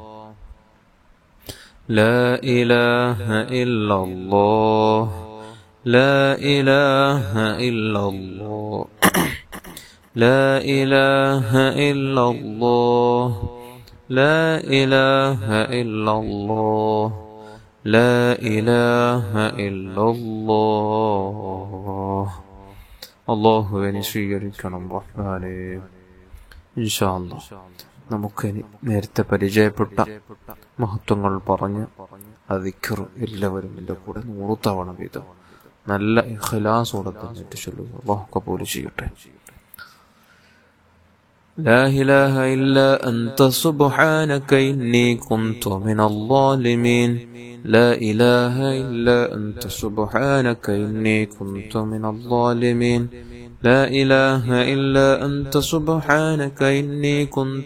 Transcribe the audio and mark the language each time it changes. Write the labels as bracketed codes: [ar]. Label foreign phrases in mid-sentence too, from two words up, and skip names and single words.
[ar] لا إله إلا الله لا إله إلا الله لا إله إلا الله لا إله إلا الله لا إله إلا الله [ml] അല്ലാഹുവിനെ സ്വീകരിക്കണം റഹ്മാനേ. [ar] إن شاء الله [ml] നമുക്കിനി നേരത്തെ പരിചയപ്പെട്ട മഹത്വങ്ങൾ പറഞ്ഞ് ദിക്ർ എല്ലാവരും എൻ്റെ കൂടെ 100 തവണ വീതം നല്ല ഇഖ്ലാസോടെ തന്നെ ചൊല്ലുക. അല്ലാഹു കബൂൽ ചെയ്യട്ടെ. [ar] لا إله إلا أنت سبحانك إني كنت من الظالمين لا إله إلا أنت سبحانك إني كنت من الظالمين لا إله إلا أنت سبحانك إني كنت